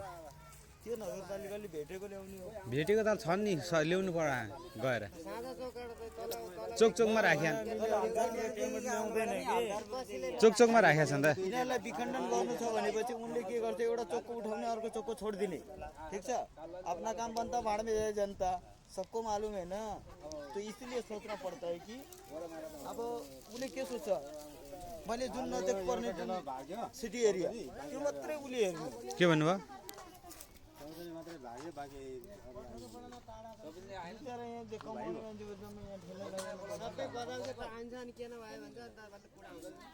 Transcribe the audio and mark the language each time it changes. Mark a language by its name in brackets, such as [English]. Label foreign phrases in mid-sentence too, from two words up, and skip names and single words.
[Nepali] त्यो नगरपालिकाले भेटेको ल्याउने हो भेटेको त छन् नि ल्याउनु पर्यो गएर चोकचोकमा राखिया चोकचोकमा राखेका छन् त यिनीहरूलाई विखण्डन गर्नु छ भनेपछि उनले के गर्छ एउटा चोकको उठाउने अर्को चोकको छोडिदिने ठीक छ [Hindi] अपना काम बनता भाड में जाए जनता सबको मालूम है ना तो इसलिए सोचना पड़ता है कि अब [Nepali] उसले के सोच्छ मैले जुन नजिक पर्ने जुन [English] city area [Nepali] त्यो मात्रै उसले हेर्नु के भन्नुभयो सबै बजारको त आन्छ अनि किन भयो भन्छ अन्त कुरा हुन्छ